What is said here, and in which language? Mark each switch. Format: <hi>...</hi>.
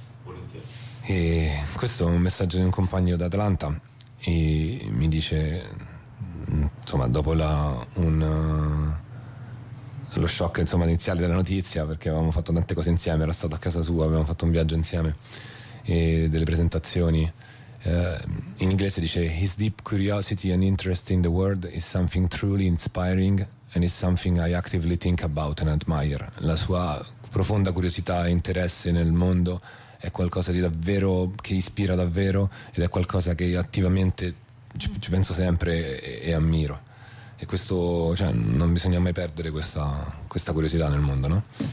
<it>Volentieri. E questo è un messaggio di un compagno da Atlanta, e mi dice insomma, dopo lo shock insomma iniziale della notizia, perché avevamo fatto tante cose insieme, era stato a casa sua, avevamo fatto un viaggio insieme e delle presentazioni. In inglese dice:</it> <en>his deep curiosity and interest in the world is something truly inspiring and is something I actively think about and admire.</en> <it>La sua profonda curiosità e interesse nel mondo è qualcosa di davvero che ispira davvero, ed è qualcosa che attivamente ci penso sempre e ammiro. E questo, cioè, non bisogna mai perdere questa curiosità nel mondo, no?</it>